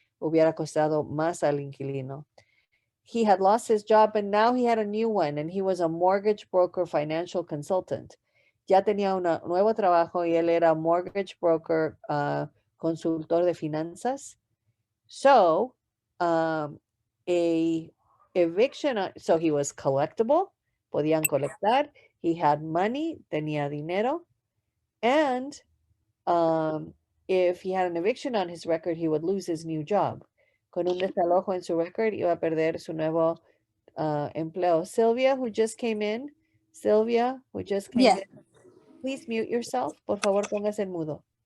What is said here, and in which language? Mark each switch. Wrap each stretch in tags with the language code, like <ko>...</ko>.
<es>Hubiera costado más al inquilino.</es> <en>He had lost his job and now he had a new one, and he was a mortgage broker financial consultant.</en> <es>Ya tenía un nuevo trabajo y él era mortgage broker, consultor de finanzas.</es> <en>So, a eviction, so he was collectible,</en> <es>podían colectar,</es> <en>he had money,</en> <es>tenía dinero,</es> <en>and if he had an eviction on his record, he would lose his new job.</en> <es>Con un desalojo en su record, iba a perder su nuevo empleo.</es> <en>Sylvia, who just came in, Yes. please mute yourself.</en> <es>Por favor, póngase en mudo.</es>